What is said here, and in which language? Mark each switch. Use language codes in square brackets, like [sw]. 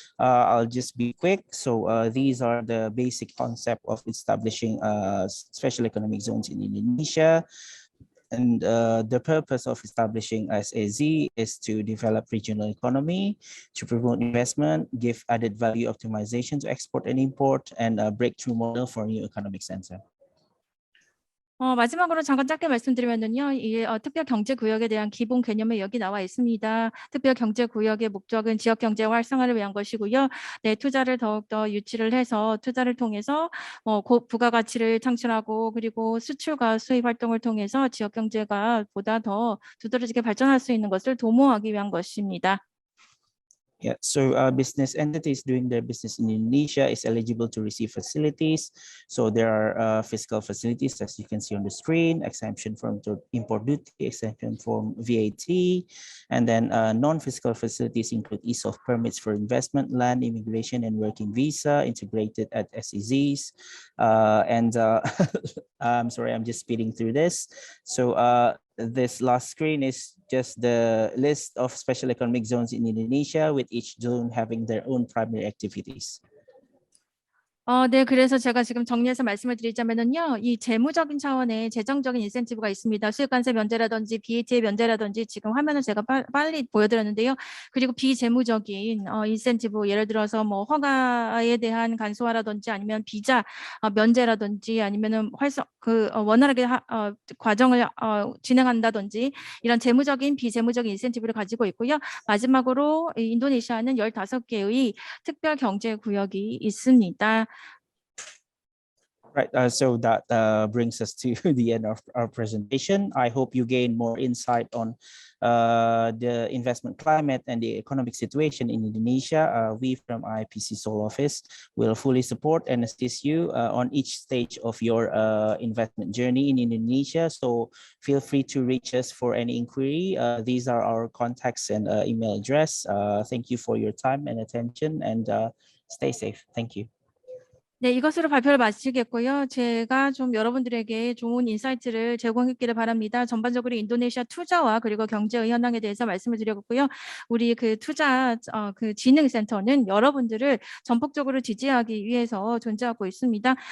[en] I'll just be quick. So these are the basic concept of establishing special economic zones in Indonesia. And the purpose of establishing SAZ is to develop regional economy, to promote investment, give added value optimization to export and import, and a breakthrough model for new economic center. [ko] 마지막으로 잠깐 짧게 말씀드리면은요, 이 특별 경제 구역에 대한 기본 개념이 여기 나와 있습니다. 특별 경제 구역의 목적은 지역 경제 활성화를 위한 것이고요. 네, 투자를 더욱더 유치를 해서 투자를 통해서 부가가치를 창출하고 그리고 수출과 수입 활동을 통해서 지역 경제가 보다 더 두드러지게 발전할 수 있는 것을 도모하기 위한 것입니다. [en] Yeah, so business entities doing their business in Indonesia is eligible to receive facilities. So there are fiscal facilities, as you can see on the screen, exemption from import duty, exemption from VAT, and then non-fiscal facilities include ease of permits for investment, land, immigration, and working visa integrated at SEZs. I'm sorry, I'm just speeding through this. So this last screen is just the list of special economic zones in Indonesia, with each zone having their own primary activities. [ko] 네, 그래서 제가 지금 정리해서 말씀을 드리자면은요, 이 재무적인 차원의 재정적인 인센티브가 있습니다. 수익관세 면제라든지 VAT의 면제라든지 지금 화면을 제가 빨리 보여드렸는데요. 그리고 비재무적인 인센티브, 예를 들어서 뭐 허가에 대한 간소화라든지 아니면 비자 면제라든지 아니면은 원활하게 과정을 진행한다든지 이런 재무적인 비재무적인 인센티브를 가지고 있고요. 마지막으로 인도네시아는 15개의 특별 경제 구역이 있습니다. [en] Right, so that brings us to the end of our presentation. I hope you gain more insight on the investment climate and the economic situation in Indonesia. We from IPC Seoul office will fully support and assist you on each stage of your investment journey in Indonesia. So feel free to reach us for any inquiry. These are our contacts and email address. Thank you for your time and attention, and stay safe. Thank you. [ko] 네, 이것으로 발표를 마치겠고요. 제가 좀 여러분들에게 좋은 인사이트를 제공했기를 바랍니다. 전반적으로 인도네시아 투자와 그리고 경제의 현황에 대해서 말씀을 드렸고요. 우리 그 투자 진흥센터는 여러분들을 전폭적으로 지지하기 위해서 존재하고 있습니다.